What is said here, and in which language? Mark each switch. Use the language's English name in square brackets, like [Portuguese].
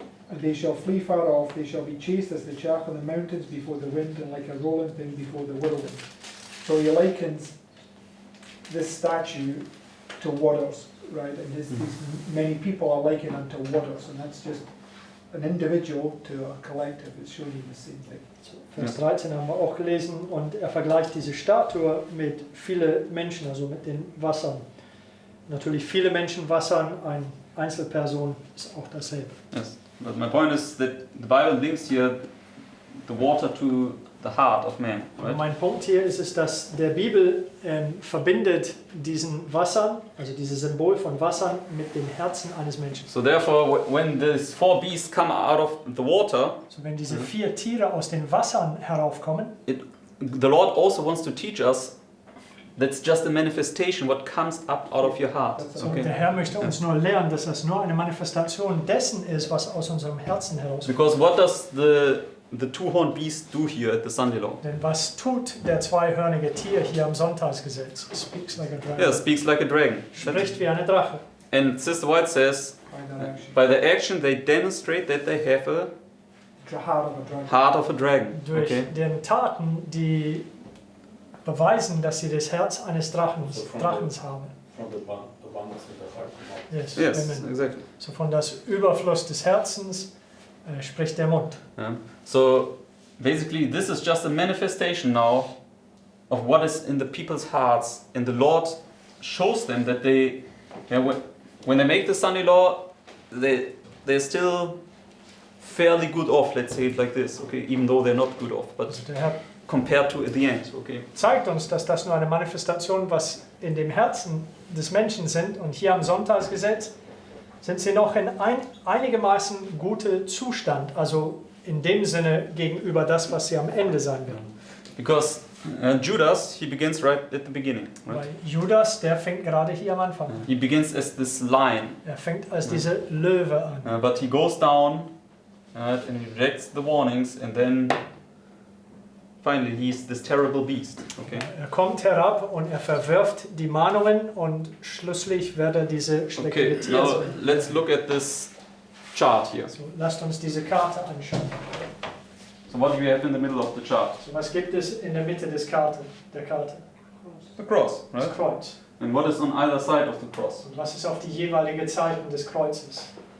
[English] And they shall flee far off, they shall be chased as the chaff on the mountains before the wind, and like a rolling thing before the whirlwind. So he likens this statue to waters, right? And these many people are likened unto waters, and that's just an individual to a collective. It's showing you the same thing. [German] Vers 13 haben wir auch gelesen, und er vergleicht diese Statue mit vielen Menschen, also mit den Wassern. Natürlich viele Menschen, Wassern, eine Einzelperson ist auch dasselbe. [English] Yes. But my point is that the Bible links here the water to the heart of man. [German] Und [English] Right? [German] mein Punkt hier ist es, dass der Bibel verbindet diesen Wassern, also dieses Symbol von Wassern, mit dem Herzen eines Menschen. [English] So therefore, when these 4 beasts come out of the water, [German] So wenn diese 4 Tiere aus den Wassern heraufkommen, [English] the Lord also wants to teach us that's just a manifestation what comes up out of your heart. [German] so der Okay? Herr möchte uns nur lernen, dass das nur eine Manifestation dessen ist, was aus unserem Herzen herauskommt. [English] Because what does the two-horned beast do here at the Sunday law? [German] Denn was tut der zweihörnige Tier hier am Sonntagsgesetz? [English] Speaks like a dragon. Yeah, speaks like a dragon. [German] Spricht wie eine Drache. [English] And Sister White says, By that action. by their action they demonstrate that they have a The heart of a dragon. heart of a dragon. [German] Durch Okay? den Taten, die beweisen, dass sie das Herz eines Drachens haben. [English] From the abundance of the heart come out. Yes, Yes, Amen. exactly. [German] So von das Überfluss des Herzens spricht der Mund. Yeah. [English] So basically, this is just a manifestation now of what is in the people's hearts, and the Lord shows them that they, when they make the Sunday law, they're still fairly good off. Let's say it like this, okay? Even though they're not good off, but [German] Also der Herr [English] compared to the end, okay? [German] zeigt uns, dass das nur eine Manifestation, was in dem Herzen des Menschen sind. Und hier am Sonntagsgesetz sind sie noch in einigermaßen gutem Zustand. Also in dem Sinne gegenüber das, was sie am Ende sein wird. [English] Because Judas, he begins right at the beginning. Right? [German] Weil Judas, der fängt gerade hier am Anfang an. [English] He begins as this lion, [German] Er fängt als diese Löwe an. [English] but he goes down and he rejects the warnings, and then finally he's this terrible beast. Okay. [German] Er kommt herab und er verwirft die Mahnungen und schlusslich wird er diese schreckliche Okay. Tier [English] Now [German] sein. [English] let's look at this chart here. [German] So, lasst uns diese Karte anschauen. [English] So what do we have in the middle of the chart? [German] So, was gibt es in der Mitte der Karte? [English] The cross, right? [German] Das Kreuz. [English] And what is on either side of the cross? [German] Und was ist auf die jeweilige Seite des Kreuzes?